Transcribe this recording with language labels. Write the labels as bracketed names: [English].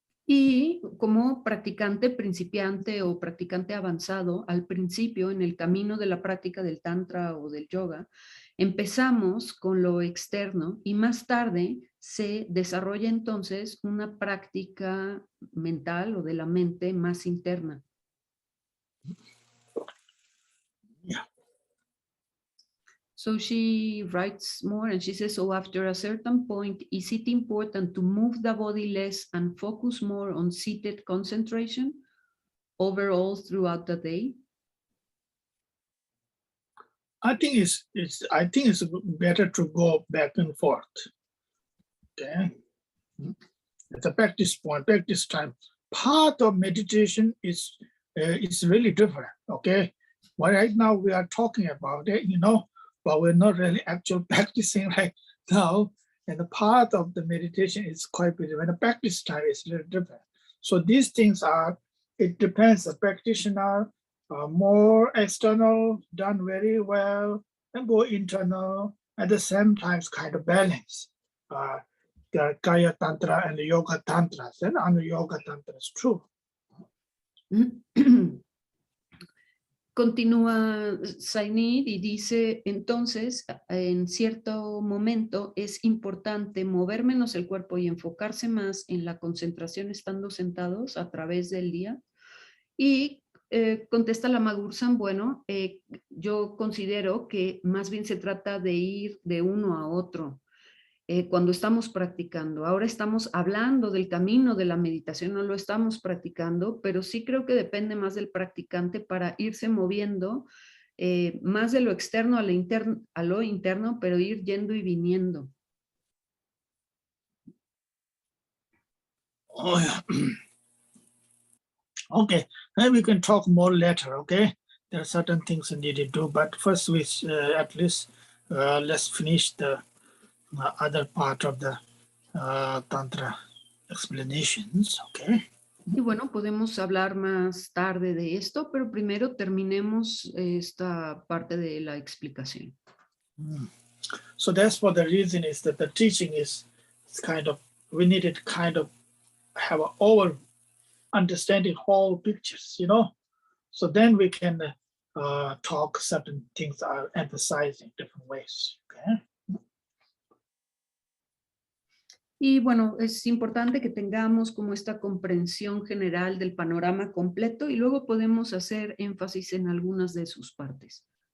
[Spanish] Y como practicante principiante o practicante avanzado, al principio en el camino de la práctica del tantra o del yoga, empezamos con lo externo y más tarde se desarrolla entonces una práctica mental o de la mente más interna. [English] Yeah. So she writes more and she says, so after a certain point, is it important to move the body less and focus more on seated concentration overall throughout the day? I think it's better to go back and forth. Okay. It's a practice point, practice time. Part of meditation is really different. Okay. Well, right now we are talking about it, you know, but we're not really actually practicing right now. And the part of the meditation is quite different. When the practice time is a little different. So these things are, it depends. The practitioner more external, done very well, and go internal at the same time, kind of balance. The Kaya Tantra and the Yoga Tantras, and on the Yoga Tantras, true. [Spanish] Continúa Zainid y dice, entonces, en cierto momento es importante mover menos el cuerpo y enfocarse más en la concentración estando sentados a través del día. Y contesta Lama Gursam, bueno, yo considero que más bien se trata de ir de uno a otro. Cuando estamos practicando. Ahora estamos hablando del camino de la meditación, no lo estamos practicando, pero sí creo que depende más del practicante para irse moviendo más de lo externo a lo interno, pero ir yendo y viniendo. [English] Oh, yeah. Okay, then we can talk more later, okay? There are certain things we need to do, but first we at least let's finish the other part of the Tantra explanations. Okay. [Spanish] Y bueno, podemos hablar más tarde de esto, pero primero terminemos esta parte de la explicación. [English] So that's what the reason is that the teaching is kind of, we need to kind of have an over understanding whole pictures, you know. So then we can talk certain things are emphasizing different ways. Okay. [Spanish] Y bueno, es importante que tengamos como esta comprensión general del panorama completo y luego podemos hacer énfasis en algunas de sus partes.